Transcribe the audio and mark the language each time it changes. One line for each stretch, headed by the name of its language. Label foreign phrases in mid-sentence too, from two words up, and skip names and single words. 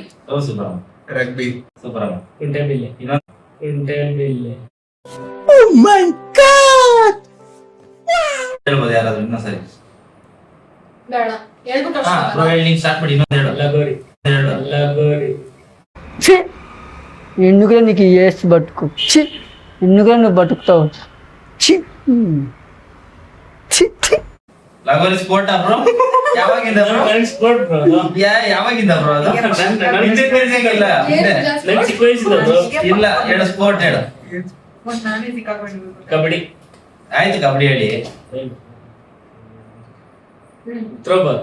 Kannada: ಓ ಸೂಪರ್ ರಗ್ಬಿ. ಸೂಪರ್ ಕುಂಟೆಬಿಲ್ಲೆ. ಇನ್ನೊಂದು ಕುಂಟೆಬಿಲ್ಲೆ. ಹೇಳ್ಬೋದು ಯಾರಾದ್ರೂ ಇನ್ನೊಂದ್ಸರಿ ಬೇಡ ಹೇಳ್ಬಿಟ್ಟು ಹಾ ಪ್ರೋ ಹೇಳಿ ಸ್ಟಾರ್ಟ್ ಮಾಡಿ ಇನ್ನೊಂದು ಹೇಳು ಲಗೋರಿ. ಹೇಳು ಲಗೋರಿ.
Telugu: ఛీ ఎందుకురా నీకు ఏసి బతుకు ఛీ ఎందుకురా నువ్వు బతుకుతావు ఛీ ఛీ ఛీ
Kannada: ಲಗೋರಿ
English: sport bro
Kannada: ಯಾವಾಗಿಂದ ಬ್ರೋ
English: sport bro.
Kannada: ಯಾವಾಗಿಂದ ಬ್ರೋ ಅದು ಹಿಂದೆ ಕಲಿಸಂಗಿಲ್ಲ ಹಿಂದೆ ನಂಗೆ ಚಿಕ್ಕ ವಯಸ್ಸಿಂದ ಬ್ರೋ. ಇಲ್ಲ ಹೇಳು ಸ್ಪೋರ್ಟ್ ಹೇಳು ಕಬಡ್ಡಿ. ಆಯ್ತು ಕಬಡ್ಡಿ ಹೇಳಿ ಥ್ರೋಬಾಲ್.